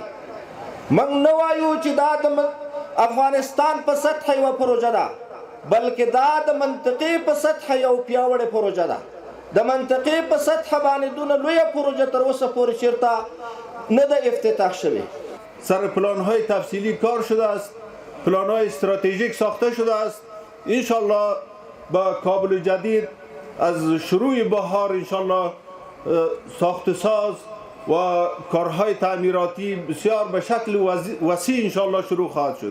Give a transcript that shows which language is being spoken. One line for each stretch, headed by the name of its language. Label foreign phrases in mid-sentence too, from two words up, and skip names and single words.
Pashto: موږ نه وایو چې دا د افغانستان په سطح یوه پروژه ده، بلکې دا د منطقې په سطح یو پیاوړې پروژه ده. د منطقې په سطح باندې دونه لویه پروژه تر اوسه پورې چېرته نه ده افتتاح شوې.
Persian: سر پلان‌های تفصیلی کار شده است، پلان‌های استراتژیک ساخته شده است. انشالله با کابل جدید از شروع بهار انشالله ساخت ساز و کارهای تعمیراتی بسیار به شکل وسیع انشالله شروع خواهد شد.